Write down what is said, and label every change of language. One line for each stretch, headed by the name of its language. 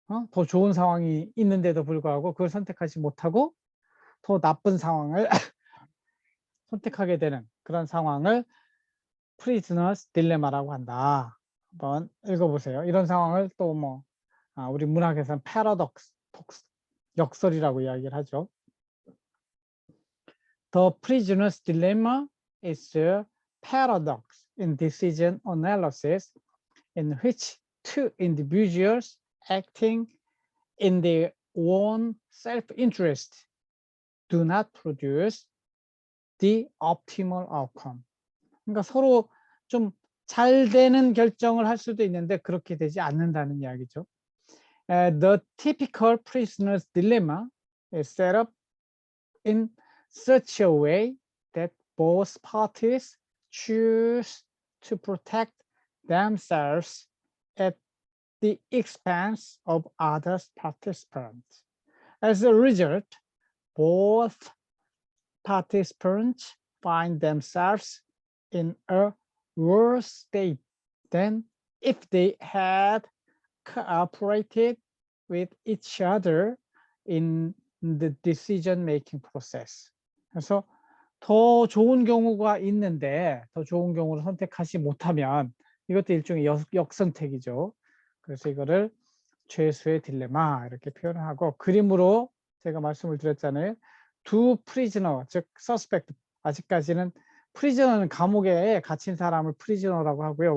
Korean: 더 좋은 상황이 있는데도 불구하고 그걸 선택하지 못하고 더 나쁜 상황을 선택하게 되는 그런 상황을 프리즈너스 딜레마라고 한다. 한번 읽어보세요. 이런 상황을 또 뭐 우리 문학에서는 패러독스, 역설이라고 이야기를 하죠.
English: The prisoner's dilemma is a paradox in decision analysis in which two individuals acting in their own self-interest do not produce the optimal outcome.
Korean: 그러니까 서로 좀 잘 되는 결정을 할 수도 있는데 그렇게 되지 않는다는 이야기죠.
English: The typical prisoner's dilemma is set up in such a way that both parties choose to protect themselves at the expense of other participants. As a result, both participants find themselves in a worse state than if they had cooperated with each other in the decision-making process.
Korean: 그래서 더 좋은 경우가 있는데 더 좋은 경우를 선택하지 못하면 이것도 일종의 역선택이죠. 그래서 이거를 죄수의 딜레마 이렇게 표현을 하고 그림으로 제가 말씀을 드렸잖아요. 두 프리즈너, 즉 서스펙트, 아직까지는 프리즈너는 감옥에 갇힌 사람을 프리즈너라고 하고요.